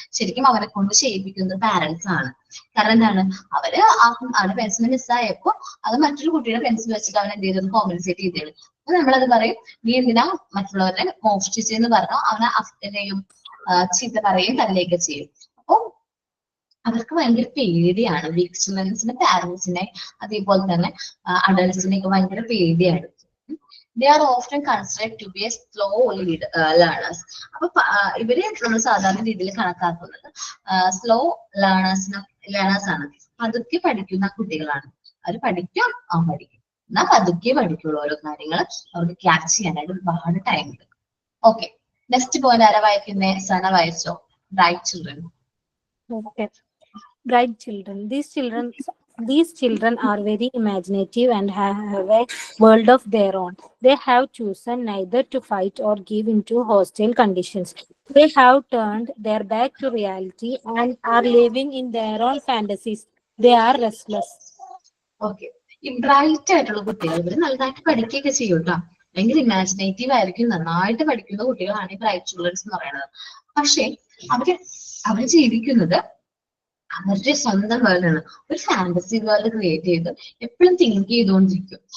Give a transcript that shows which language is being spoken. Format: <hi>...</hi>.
<ml>ശരിക്കും അവരെ കൊണ്ട് ചെയ്യിപ്പിക്കുന്നത് പാരന്റ്സ് ആണ്. കാരണം എന്താണ്, അവരുടെ പെൻസിൽ മിസ്സായപ്പോ അത് മറ്റൊരു കുട്ടിയുടെ പെൻസിൽ വെച്ചിട്ട് അവൻ എന്ത് ചെയ്തത്, കോമ്പൻസേറ്റ് ചെയ്തത്. അപ്പൊ നമ്മളത് പറയും, നീ എന്തിനാ മറ്റുള്ളവരെ മോഷ്ടിച്ചെന്ന് പറഞ്ഞാൽ അവനെ എന്തെയും ചീത്ത പറയും, തല്ലുകയൊക്കെ ചെയ്യും. അപ്പൊ അവർക്ക് ഭയങ്കര പേടിയാണ്. വീക്ക് ചിൽഡ്രൻസിന്റെ പാരന്റ്സിനെ അതേപോലെ തന്നെ അഡൾട്ട്സിനെ ഒക്കെ ഭയങ്കര പേടിയാണ്. They are often considered to be a slow learners. അപ്പൊ ഇവരെ നമ്മൾ സാധാരണ രീതിയിൽ കണക്കാക്കുന്നത് സ്ലോ ലേണേഴ്സ് ആണ്. പതുക്കെ പഠിക്കുന്ന കുട്ടികളാണ്. അവർ പഠിക്കും, എന്നാൽ പതുക്കെ പഠിക്കുള്ളൂ. ഓരോ കാര്യങ്ങൾ അവർക്ക് ക്യാച്ച് ചെയ്യാനായിട്ട് ഒരുപാട് ടൈം എടുക്കും. ഓക്കെ, നെക്സ്റ്റ് പോയിന്റ് ആരാ വായിക്കുന്നേ? സന വായിച്ചോ. Bright children.</ml> <en>Okay. Bright children. These children are very imaginative and have a world of their own. They have chosen neither to fight or give into hostile conditions. They have turned their back to reality and are living in their own fantasies. They are restless.</en> <ml>Okay, ഈ bright ആയിട്ടുള്ള കുട്ടികൾ ഇവര് നല്ലതായിട്ട് പഠിക്കുകയൊക്കെ ചെയ്യും കേട്ടോ. ഭയങ്കര imaginative ആയിരിക്കും, നന്നായിട്ട് പഠിക്കുന്ന കുട്ടികളാണ് ഈ ബ്രൈറ്റ് ചിൽഡ്രൻസ് എന്ന് പറയുന്നത്. പക്ഷെ അവര് ജീവിക്കുന്നത് അവരുടെ സ്വന്തം വേൾഡാണ്. ഒരു ഫാന്റസി വേൾഡ് ക്രിയേറ്റ് ചെയ്ത് എപ്പോഴും തിങ്ക് ചെയ്തുകൊണ്ടിരിക്കും.</ml>